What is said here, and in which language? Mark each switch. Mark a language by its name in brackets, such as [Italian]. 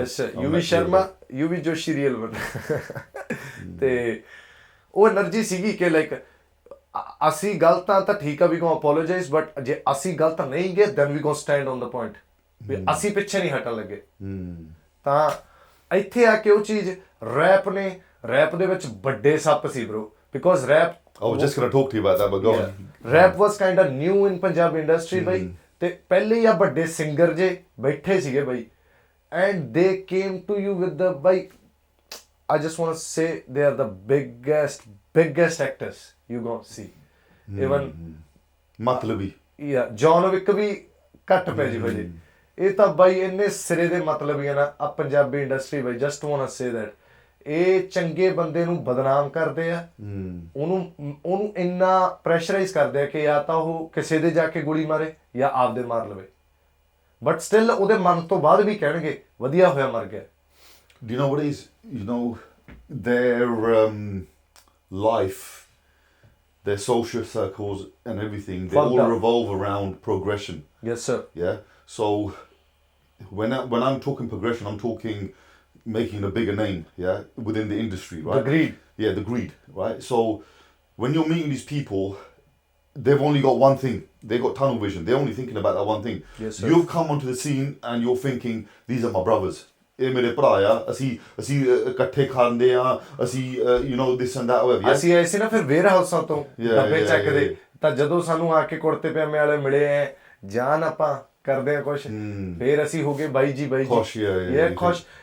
[English] Yes sir, [Punjabi] UV Sharma, UV Joshi real one. ਤੇ ਉਹ energy ਸੀਗੀ ਕਿ ਲਾਈਕ ਅਸੀਂ ਗਲਤ ਆ ਤਾਂ ਠੀਕ ਆ, [English] we go apologize, [Punjabi] ਬਟ ਜੇ ਅਸੀਂ ਗਲਤ ਨਹੀਂ ਗਏ [English] then we go stand on the point, [Punjabi] ਵੀ ਅਸੀਂ ਪਿੱਛੇ ਨਹੀਂ ਹਟਣ ਲੱਗੇ। ਤਾਂ ਇੱਥੇ ਆ ਕੇ ਉਹ ਚੀਜ਼ ਰੈਪ ਦੇ ਵਿੱਚ ਵੱਡੇ ਸੱਪ ਸੀ bro, [English] because rap I was just going to talk to you about that, but go on. Rap was kind of new in Punjabi industry ਬਈ, [Punjabi] ਤੇ ਪਹਿਲੇ ਹੀ ਆ ਵੱਡੇ ਸਿੰਗਰ ਜੇ ਬੈਠੇ ਸੀਗੇ ਬਈ, [English] and they came to you with the ਬਈ, I just want to say they are the biggest actors you gonna see. Even [Punjabi] ਮਤਲਬੀ John ਵਿਕ ਵੀ ਘੱਟ ਪੈ ਜੀ ਭਾਜੀ, ਇਹ ਤਾਂ ਬਾਈ ਇੰਨੇ ਸਿਰੇ ਦੇ ਮਤਲਬੀ ਆ ਨਾ ਆ ਪੰਜਾਬੀ ਇੰਡਸਟਰੀ ਬਈ, [English] just want to say that [Punjabi] ਇਹ ਚੰਗੇ ਬੰਦੇ ਨੂੰ ਬਦਨਾਮ ਕਰਦੇ ਆ, ਉਹਨੂੰ ਇੰਨਾ ਪ੍ਰੈਸ਼ਰਾਈਜ਼ ਕਰਦੇ ਆ ਕਿ ਜਾਂ ਤਾਂ ਉਹ ਕਿਸੇ ਦੇ ਜਾ ਕੇ ਗੋਲੀ ਮਾਰੇ ਜਾਂ ਆਪਦੇ ਮਾਰ ਲਵੇ, ਬਟ ਸਟਿਲ ਉਹਦੇ ਮਨ ਤੋਂ ਬਾਅਦ ਵੀ ਕਹਿਣਗੇ ਵਧੀਆ ਹੋਇਆ ਮਰ ਗਿਆ। [English] Do you know what it is? You know, their life, their social circles and everything, they all revolve around progression. Yes sir. Yeah. So when I'm talking progression, I'm talking making a bigger name, yeah, within the industry, right? The greed. Yeah, the greed, right? So when you're meeting these people, they've only got one thing. They've got tunnel vision. They're only thinking about that one thing. Yes sir. You've come onto the scene and you're thinking, these are my brothers. [Punjabi] ਇਹ ਮੇਰੇ ਭਰਾ ਆ, ਅਸੀਂ ਇਕੱਠੇ ਖਾਂਦੇ ਆ, ਅਸੀਂ [English] you know this and that whatever. [Punjabi] ਅਸੀਂ ਆਏ ਸੀ ਨਾ ਫਿਰ ਵੇਅਰ ਹਾਊਸਾਂ ਤੋਂ ਡੱਬੇ ਚੱਕਦੇ, ਤਾਂ ਜਦੋਂ ਸਾਨੂੰ ਆ ਕੇ ਕੁੜਤੇ ਪਜਾਮੇ ਵਾਲੇ ਮਿਲੇ ਐ ਜਾਨ ਆਪਾਂ ਕਰਦੇ ਆ ਕੁਛ, ਫਿਰ ਅਸੀਂ ਹੋ ਗਏ ਬਾਈ ਜੀ ਖੁਸ਼। ਖੁਸ਼।